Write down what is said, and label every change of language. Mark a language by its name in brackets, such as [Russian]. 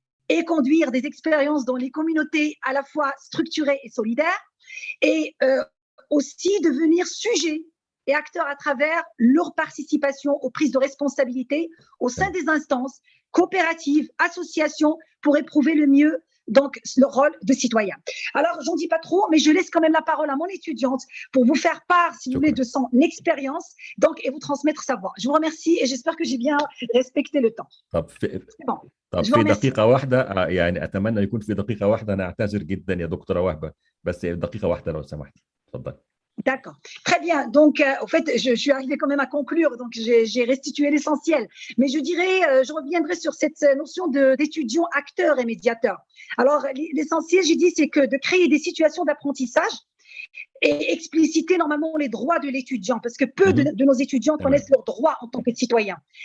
[French] et conduire des expériences dans les communautés à la fois structurées et solidaires et aussi devenir sujet et acteurs à travers leur participation aux prises de responsabilité au sein des instances, coopératives, associations, pour éprouver le mieux donc le rôle de citoyen. Alors, j'en dis pas trop, mais je laisse quand même la parole à mon étudiante pour vous faire part, si vous voulez, de son expérience, donc, et vous transmettre sa voix. Je vous remercie et j'espère que j'ai bien respecté le temps. C'est bon. [Arabic] طب في دقيقة واحدة يعني أتمنى يكون في دقيقة واحدة. أنا أعتذر جدا يا دكتورة وهبة، بس دقيقة واحدة لو سمحتي. اتفضل. [French] D'accord, très bien. Donc, au fait, je suis arrivée quand même à conclure, donc j'ai restitué l'essentiel. Mais je dirais, je reviendrai sur cette notion d'étudiant, acteur et médiateur. Alors, l'essentiel, j'ai dit, c'est que de créer des situations d'apprentissage et expliciter normalement les droits de l'étudiant, parce que peu de nos étudiants connaissent leurs droits en tant que citoyens.